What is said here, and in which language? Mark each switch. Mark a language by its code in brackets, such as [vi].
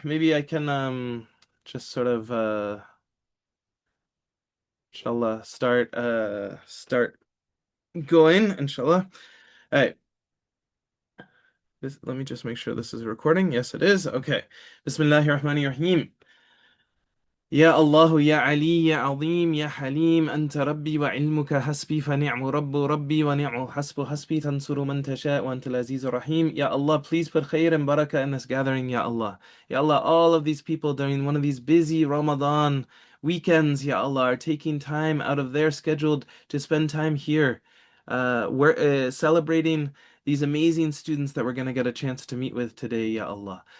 [en] Maybe I can just sort of inshallah start going, inshallah. All right. Let me just make sure this is recording. Yes, it is. Okay. [ar] Bismillahir Rahmanir Rahim. يا الله يا علي يا عظيم يا حليم أنت ربي وعلمك حسبي فنعم رب ربي ونعم حسب حسبي تنصر من تشاء وأنت العزيز الرحيم. [en] Ya Allah, please put khair and barakah in this gathering, Ya Allah. Ya Allah, all of these people during one of these busy Ramadan weekends, Ya Allah, are taking time out of their schedule to spend time here. We're celebrating these amazing students that we're going to get a chance to meet with today, Ya Allah.